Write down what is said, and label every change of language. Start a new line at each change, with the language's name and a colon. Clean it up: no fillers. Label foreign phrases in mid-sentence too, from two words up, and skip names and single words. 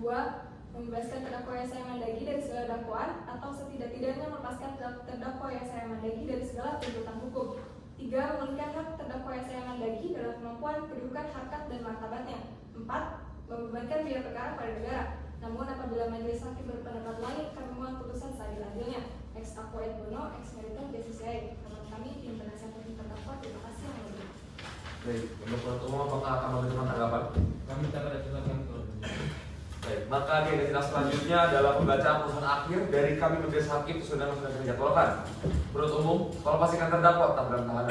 Indonesian: Membebaskan terdakwa Yesaya Mandagi dari segala dakwaan atau setidak-tidaknya melepaskan terdakwa Yesaya Mandagi dari segala tuntutan hukum. 3. Memulihkan hak terdakwa Yesaya Mandagi dalam kemampuan kedudukan harkat dan martabatnya. 4. Membebankan biaya perkara pada negara. Namun apabila majelis hakim berpendapat lain, kami mohon putusan seadil-adilnya.
Latin: Ex aqua et bono, ex merito justitiae.
Indonesian: Teman kami tim penasihat hukum terdakwa. Terima kasih yang mulia. Baik, untuk penuntut umum apakah akan memberikan tanggapan? Kami tak ada catatan. Baik, maka di agenda selanjutnya adalah pembacaan putusan akhir dari kami majelis hakim sesuai dengan sudah dijadwalkan. Penuntut umum, tolong pastikan terdakwa tetap dalam tahanan.